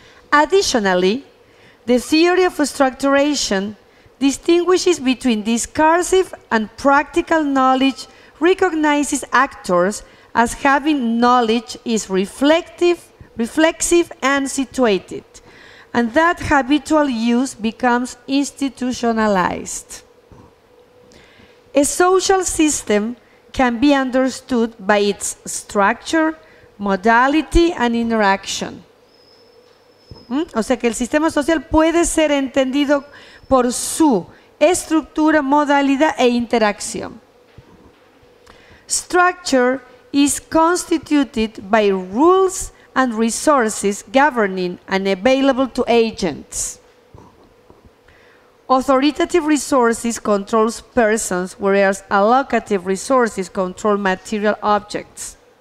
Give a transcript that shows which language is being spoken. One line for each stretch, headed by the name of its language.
English: Additionally, the theory of structuration distinguishes between discursive and practical knowledge, recognizes actors as having knowledge is reflexive and situated, and that habitual use becomes institutionalized. A social system can be understood by its structure, modality, and interaction.
Spanish: O sea que el sistema social puede ser entendido por su estructura, modalidad e interacción.
English: Structure is constituted by rules and resources governing and available to agents. Authoritative resources controls persons, whereas allocative resources control material objects.